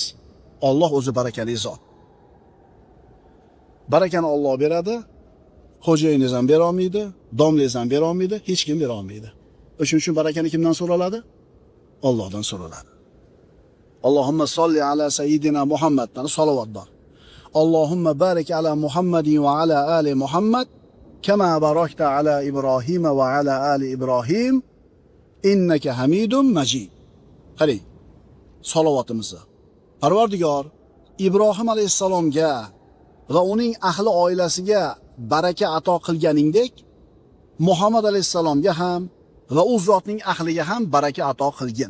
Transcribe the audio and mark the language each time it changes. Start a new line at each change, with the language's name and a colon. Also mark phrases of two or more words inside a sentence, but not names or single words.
Uzbek: Alloh o'zi barakali zot. Barakani Alloh beradi. Xo'jayingiz ham bera olmaydi, domlangiz ham bera olmaydi, hech kim bera olmaydi. Shuning uchun barakani kimdan so'raladi? Allohdan so'raladi.
Arabic: اللهم صل على سيدنا Muhammaddan
Uzbek: salovat bor.
Arabic: اللهم بارك على محمد وعلى آل محمد كما باركت على إبراهيم وعلى آل إبراهيم إنك حميد مجيد.
Uzbek: Qarang, salovatimiz. Parvardigor Ibrohim alayhisalomga va uning ahli oilasiga baraka ato qilganingdek, Muhammad alayhisalomga ham va u zotning ahliga ham baraka ato qilgin.